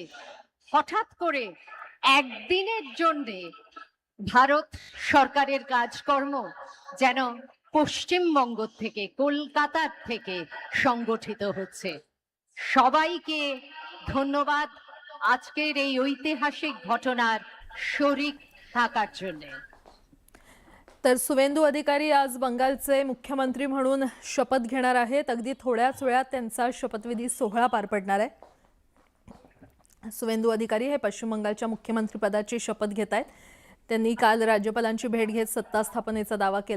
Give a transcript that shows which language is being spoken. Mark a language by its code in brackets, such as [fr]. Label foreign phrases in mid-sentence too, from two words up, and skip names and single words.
[bn] হঠাৎ করে একদিনের জন্য ভারত সরকারের কাজকর্ম যেন পশ্চিমবঙ্গ থেকে, কলকাতার থেকে সংগঠিত হচ্ছে। সবাইকে ধন্যবাদ আজকের এই ঐতিহাসিক ঘটনার শরিক থাকার জন্য। [mr] तर सुवेंदू अधिकारी आज बंगालचे मुख्यमंत्री म्हणून शपथ घेणार आहेत। अगदी थोड्याच वेळात त्यांचा शपथविधी सोहळा पार पडणार आहे। सुवेंदू अधिकारी हे पश्चिम बंगालच्या मुख्यमंत्री पदाची शपथ घेत आहेत। त्यांनी काल राज्यपालांची भेट घेत सत्ता स्थापनेचा दावा केला।